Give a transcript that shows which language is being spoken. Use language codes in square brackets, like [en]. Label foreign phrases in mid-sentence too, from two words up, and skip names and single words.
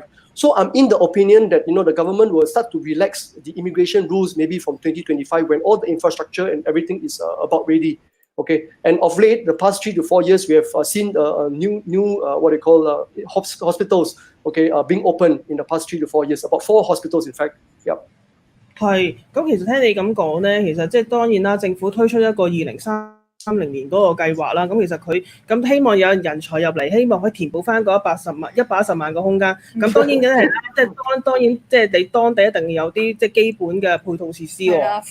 [en] So I'm in the opinion that the government will start to relax the immigration rules maybe from 2025 when all the infrastructure and everything is about ready. Okay, and of late, the past 3 to 4 years, we have seen new what they call hospitals, okay, being opened in the past 3 to 4 years. About 4 hospitals, in fact. Yeah. [yue] 係，咁其實聽你咁講咧，其實即係當然啦，政府推出一個2030年嗰個計劃啦，咁其實佢咁希望有人才入嚟，希望可以填補翻嗰110萬個空間。咁當然梗係啦，即係當然即係你當地一定要有啲即係基本嘅配套設施喎。係啦，